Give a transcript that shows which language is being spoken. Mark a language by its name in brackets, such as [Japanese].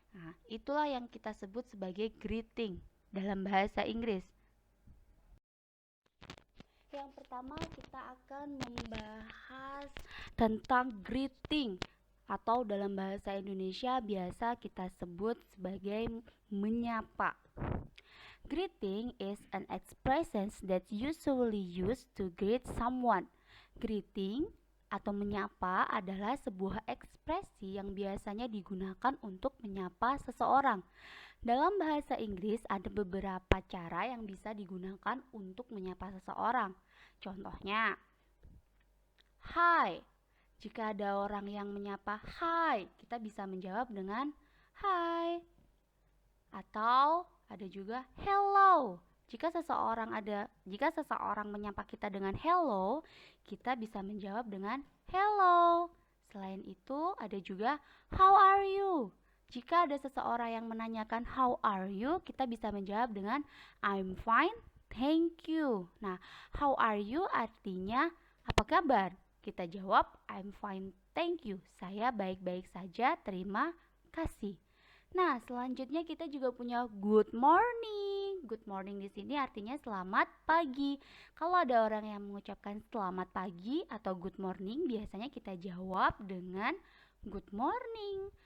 [Indonesian] Nah, itulah yang kita sebut sebagai greeting dalam bahasa Inggris. Yang pertama kita akan membahas tentang greeting atau dalam bahasa Indonesia biasa kita sebut sebagai menyapa. [English] Greeting is an expression that usually used to greet someone. [Indonesian] Greeting atau menyapa adalah sebuah ekspresi yang biasanya digunakan untuk menyapa seseorang. Dalam bahasa Inggris ada beberapa cara yang bisa digunakan untuk menyapa seseorang. Contohnya, hi. Jika ada orang yang menyapa hi, kita bisa menjawab dengan hi. Atau ada juga hello. Jika seseorang menyapa kita dengan hello, kita bisa menjawab dengan hello. Selain itu, ada juga [English] how are you? [Indonesian] Jika ada seseorang yang menanyakan how are you, kita bisa menjawab dengan [English] I'm fine, thank you. [Indonesian] Nah, how are you artinya apa kabar? Kita jawab [English] I'm fine, thank you. [Indonesian] Saya baik-baik saja, terima kasih. Nah, selanjutnya kita juga punya good morning. Good morning di sini artinya selamat pagi. Kalau ada orang yang mengucapkan selamat pagi atau good morning, biasanya kita jawab dengan good morning.